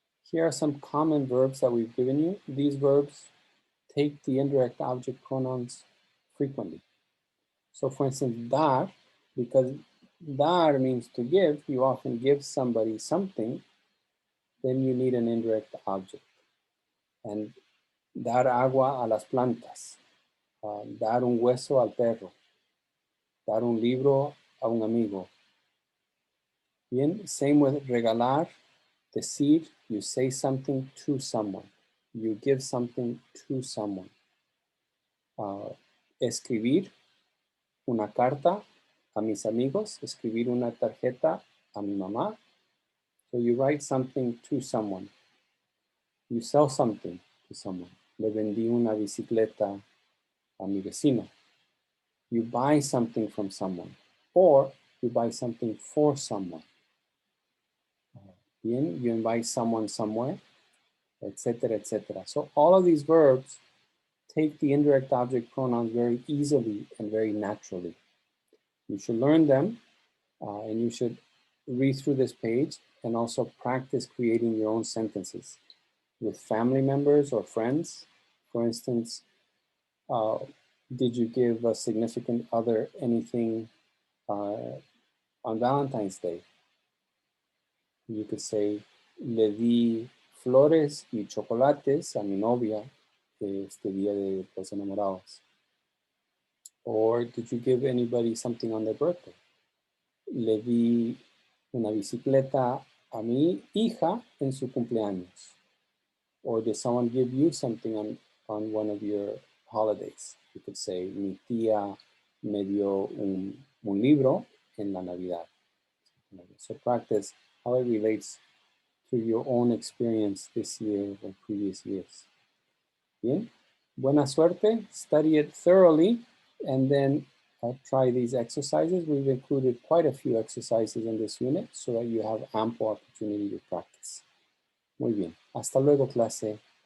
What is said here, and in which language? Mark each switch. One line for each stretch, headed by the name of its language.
English: Here are some common verbs that we've given you. These verbs take the indirect object pronouns frequently. So for instance, dar, because dar means to give, you often give somebody something, then you need an indirect object.
Spanish: And dar agua a las plantas, dar un hueso al perro, dar un libro a un amigo.
English: Bien, same with regalar, decir, you say something to someone, you give something to someone.
Spanish: Escribir una carta a mis amigos, escribir una tarjeta a mi mamá.
English: So you write something to someone. You sell something to someone.
Spanish: Le vendí una bicicleta a mi vecino.
English: You buy something from someone, or you buy something for someone. Bien, you invite someone somewhere, etc., etc. So all of these verbs take the indirect object pronouns very easily and very naturally. You should learn them, and you should read through this page and also practice creating your own sentences with family members or friends. For instance, did you give a significant other anything on Valentine's Day? You could say,
Spanish: le di flores y chocolates a mi novia este día de los enamorados.
English: Or did you give anybody something on their birthday?
Spanish: Le di una bicicleta a mi hija en su cumpleaños.
English: Or did someone give you something on one of your holidays? You could say,
Spanish: mi tía me dio un libro en la Navidad.
English: So practice how it relates to your own experience this year or previous years.
Spanish: Bien, buena suerte,
English: study it thoroughly, and then try these exercises. We've included quite a few exercises in this unit so that you have ample opportunity to practice.
Spanish: Muy bien, hasta luego clase.